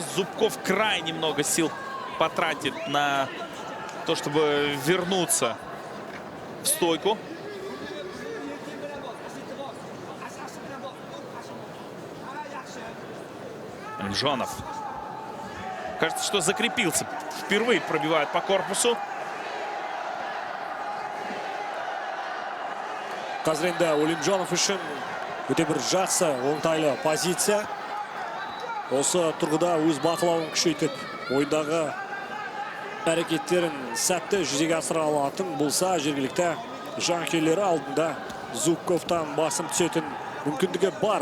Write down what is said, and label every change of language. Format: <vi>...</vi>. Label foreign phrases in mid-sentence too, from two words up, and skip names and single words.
<ru>Зубков крайне много сил потратит на то, чтобы вернуться в стойку. Алимжонов. Кажется, что закрепился. Впервые пробивает по корпусу.</ru> <kk>Қазір енді Алимжонов үшін өте бір жақсы оңтайлы позиция. Осы тұрғыда өз бақылауын күшейтіп, ойындағы әрекеттерін сәтті жүзеге асыра алатын болса, жергілікті жанкүйерлері алдында Зубковтан басым түсетін мүмкіндігі бар.</kk>